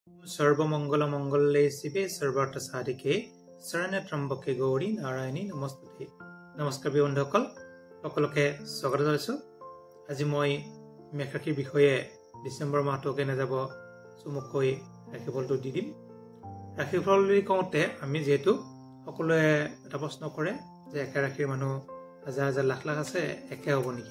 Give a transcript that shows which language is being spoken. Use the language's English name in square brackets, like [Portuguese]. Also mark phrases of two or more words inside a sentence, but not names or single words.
[Sanskrit] सर्वमंगल मंगले शिवे सर्वार्थ साधिके शरण्य त्र्यंबके गौरी नारायणी नमस्ते। [Assamese] নমস্কাৰ বন্ধুসকল সকলোকে স্বাগত জনাইছো। আজি মই মেষ ৰাশিৰ বিষয়ে ডিসেম্বৰ মাহটো কেনে যাব চমুকৈ ৰাশিফলটো দি দিম। ৰাশিফল বুলি কওঁতে আমি যেহেতু সকলোৱে এটা প্ৰশ্ন কৰে যে একে ৰাশিৰ মানুহ হাজাৰ হাজাৰ লাখ লাখ আছে, একে হ'ব নেকি?